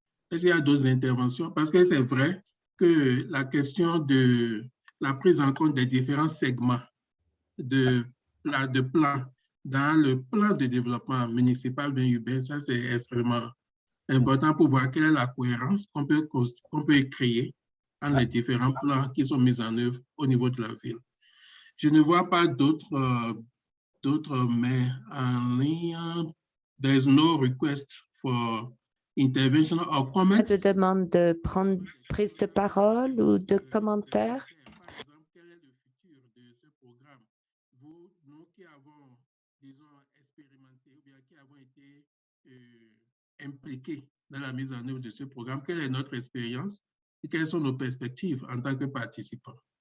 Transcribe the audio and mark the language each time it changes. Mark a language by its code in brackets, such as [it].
[fr] Est-ce qu'il y a d'autres interventions? Parce que c'est vrai que la question de la prise en compte des différents segments de plan dans le plan de développement municipal bien urbain, ça c'est extrêmement important pour voir quelle est la cohérence qu'on peut créer dans les différents plans qui sont mis en œuvre au niveau de la ville. Je ne vois pas d'autres mains en ligne. [en] There is no request for intervention or comment. [fr] Pas de demande de prendre prise de parole ou de commentaires. Quel est le futur de ce programme? Nous qui avons, disons, expérimenté ou bien qui avons été impliqués dans la mise en œuvre de ce programme, quelle est notre expérience et quelles sont nos perspectives en tant que participants?